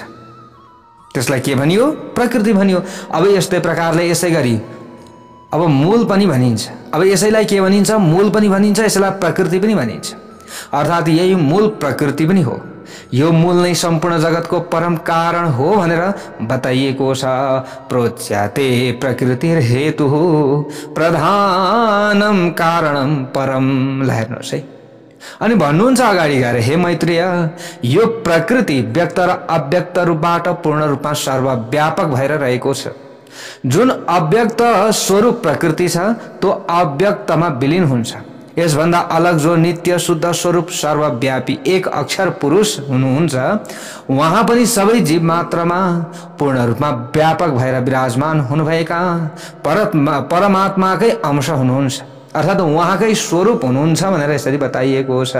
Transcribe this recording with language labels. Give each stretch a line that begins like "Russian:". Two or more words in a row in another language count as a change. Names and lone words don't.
Nepali: त्यसलाई के भनियो? प्रकृति भनियो। अब यस्तै प्रकारले यसै गरी अब मूल पनि भनिन्छ। अब यसैलाई के भनिन्छ? मूल पनि भनिन्छ, यसैलाई प्रकृति पनि भनिन्छ अर्थात् यही मूल प्रकृति पनि हो। यो मूल नै सम्पूर्ण जगतको परम कारण हो भनेर बताइएको छ।
Sanskrit: प्रोच्यते प्रकृतिर हेतु प्रधानम कारणम परम।
Nepali: ल हेर्नुहोस् है, अनि भन्नुहुन्छ अगाडि गएर, हे मैत्रेय, यो प्रकृति व्यक्त र अव्यक्त रूपबाट पूर्ण रूपमा सर्वव्यापक भएर रहेको छ। जुन अव्यक्त स्वरूप प्रकृति छ त्यो अव्यक्तमा विलिन हुन्छ। यसभन्दा अलग जो नित्य शुद्ध स्वरूप सर्वव्यापी एक अक्षर पुरुष हुनुहुन्छ, उहाँ पनि सबै जीव मात्रमा पूर्ण रूपमा व्यापक भएर विराजमान हुनुभएका परमात्माकै अंश हुनुहुन्छ अर्थात् उहाँकै स्वरूप हुनुहुन्छ भनेर यसरी बताइएको छ।